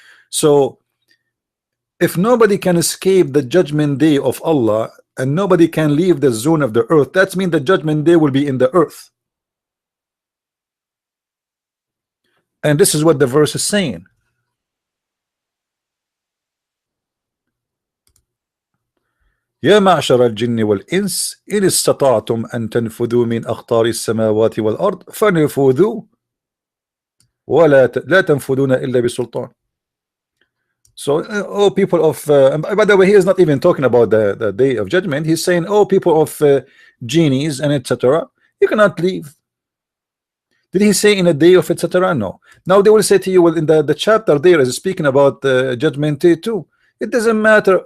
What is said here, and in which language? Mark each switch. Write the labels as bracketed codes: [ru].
[en] So if nobody can escape the judgment day of Allah, and nobody can leave the zone of the earth, that means the judgment day will be in the earth. And this is what the verse is saying. [ar] يا معشر الجن والإنس إن استطعتم أن تنفذوا من أقطار السماوات والأرض فانفذوا لا تنفذون إلا بسلطان. [en] So, oh people of, by the way, he is not even talking about the day of judgment. He's saying, oh people of genies and etc., you cannot leave. Did he say in a day of etc.? No. Now they will say to you, well, in the chapter there is speaking about judgment day too. It doesn't matter.